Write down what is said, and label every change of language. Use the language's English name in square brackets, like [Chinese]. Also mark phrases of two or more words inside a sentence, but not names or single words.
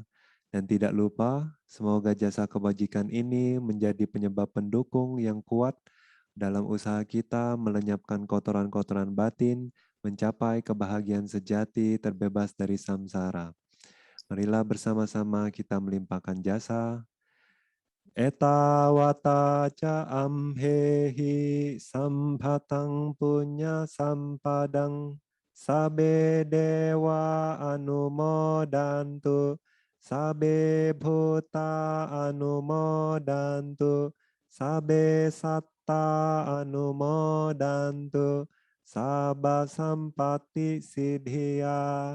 [Indonesian] Dan tidak lupa, semoga jasa kebajikan ini menjadi penyebab pendukung yang kuat dalam usaha kita melenyapkan kotoran-kotoran batin, mencapai kebahagiaan sejati terbebas dari samsara. Marilah bersama-sama kita melimpahkan jasa. [Pali] Eta wata ca amhehi sampatang punya sampadang sabe dewa anumodantu sabe bhuta anumodantu sabe satta anumodantu sabba sampati siddhya.